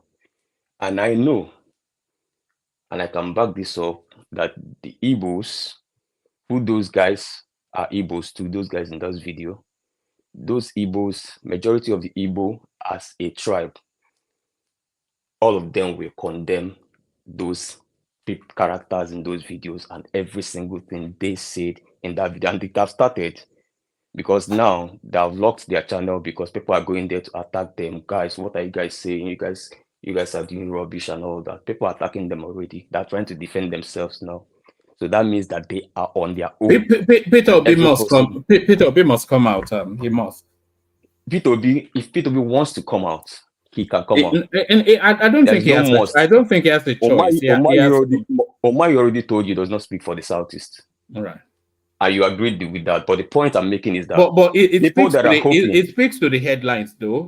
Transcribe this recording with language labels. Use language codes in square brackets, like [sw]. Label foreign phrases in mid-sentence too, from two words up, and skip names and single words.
[en] And I know, and I can back this up, that the Igbos, who those guys are Igbos to, those guys in that video, those Igbos, majority of the Igbo as a tribe, all of them will condemn those characters in those videos and every single thing they said in that video. And they have started, because now they have locked their channel because people are going there to attack them. Guys, what are you guys saying? You guys are doing rubbish and all that. People are attacking them already. They're trying to defend themselves now. So that means that they are on their own. Peter Obi must come. Peter Obi must come out. He must. Peter Obi, if Peter Obi wants to come out, he can come out. I don't think he has. I don't think he has a choice. Omar already told you does not speak for the Southeast. All right. And you agreed with that. But the point I'm making is that but it speaks to the headlines, though.